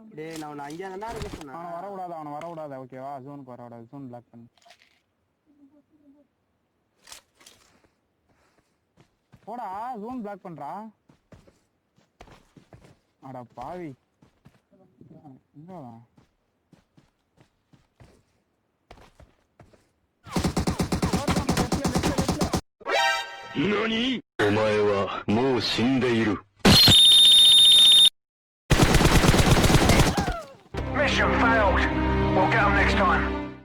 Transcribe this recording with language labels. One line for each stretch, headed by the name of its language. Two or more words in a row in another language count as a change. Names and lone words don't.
Tamil: டேய் நான் உன்னை அங்கேயே தானே இருக்க சொன்னேன். அவனை வரக்கூடாது ஓகேவா? ஜோனுக்கு வரக்கூடாது.
English: zone block
Tamil: பண்ணு. போடா
English: zone block
Tamil: பண்றா. அட பாவி எங்க வா?
Japanese: 何？お前はもう死んでいる。
English: Mission failed. We'll get them next time.